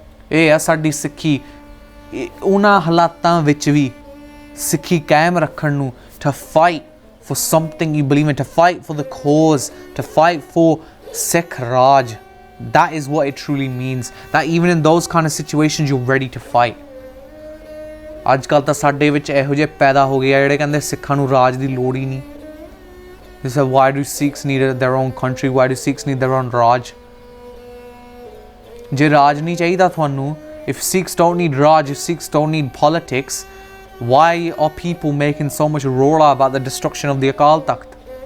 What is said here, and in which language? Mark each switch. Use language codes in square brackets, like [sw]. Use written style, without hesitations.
[pa] ਇਹ ਆ ਸਾਡੀ ਸਿੱਖੀ ਉਹਨਾਂ ਹਾਲਾਤਾਂ ਵਿੱਚ ਵੀ ਸਿੱਖੀ ਕਾਇਮ ਰੱਖਣ ਨੂੰ, [en] to fight for something you believe in, to fight for the cause, to fight for Sikh Raj. That is what it truly means, that even in those kind of situations you're ready to fight. [pa] ਅੱਜ ਕੱਲ੍ਹ ਤਾਂ ਸਾਡੇ ਵਿੱਚ ਇਹੋ ਜਿਹੇ ਪੈਦਾ ਹੋ ਗਏ ਆ ਜਿਹੜੇ ਕਹਿੰਦੇ ਸਿੱਖਾਂ ਨੂੰ ਰਾਜ ਦੀ ਲੋੜ ਹੀ ਨਹੀਂ. [en] They said, why do Sikhs need their own country? Why do Sikhs need their own Raj? [pa] ਜੇ ਰਾਜ ਨਹੀਂ ਚਾਹੀਦਾ ਤੁਹਾਨੂੰ, [en] if Sikhs don't need Raj, if Sikhs don't need politics, why are people making so much rola about the destruction of the Akal Takht?